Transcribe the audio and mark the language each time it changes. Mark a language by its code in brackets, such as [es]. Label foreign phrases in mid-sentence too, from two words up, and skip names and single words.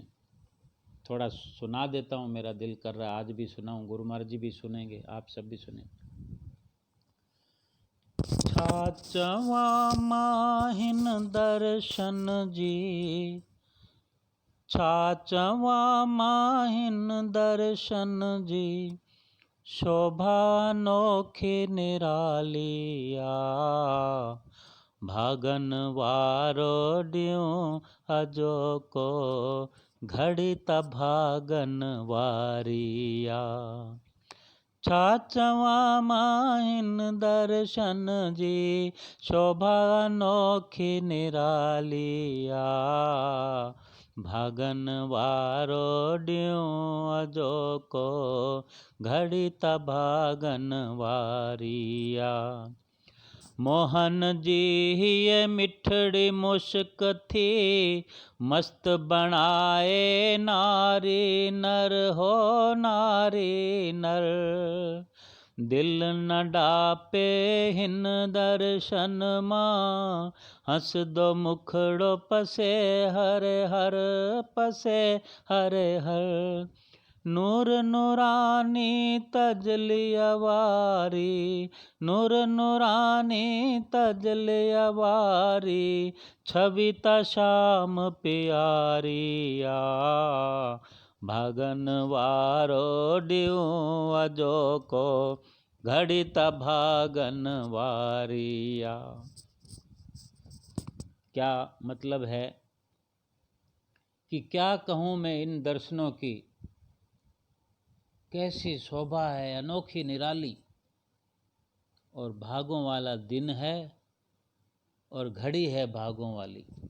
[hi] थोड़ा सुना देता हूँ, मेरा दिल कर रहा है आज भी सुनाऊँ, गुरु महाराज जी भी सुनेंगे, आप सब भी सुनेंगे। [sd] छाचवा माहिन दर्शन जी, छाचवा माहिन दर्शन जी, शोभा नोखी निरालिया, भागन वारो ड्यूं अजो को, घड़ी त भागन वारिया। छाचवा माहिन दर्शन जी, शोभा नोखी निरालिया, भागन वारो ड्यूं अजो को, घड़ी त भागन वारिया। मोहन जी ये मिठड़ी मुश्क थी, मस्त बनाए नारी नर हो नारी नर, दिल न डापे हिन दर्शन मां, हंस दो मुखड़ो पसे हरे हर पसे हरे हर, नूर नूरानी तजलिया वारी, नूर नूरानी तजलिया वारी, छवि त श्याम प्यारिया, भागन वारो ड्यूं अजो को, घड़ी त भागन वारिया। [hi] क्या मतलब है कि क्या कहूँ मैं इन दर्शनों की, कैसी शोभा है अनोखी निराली, और भागों वाला दिन है और घड़ी है भागों वाली।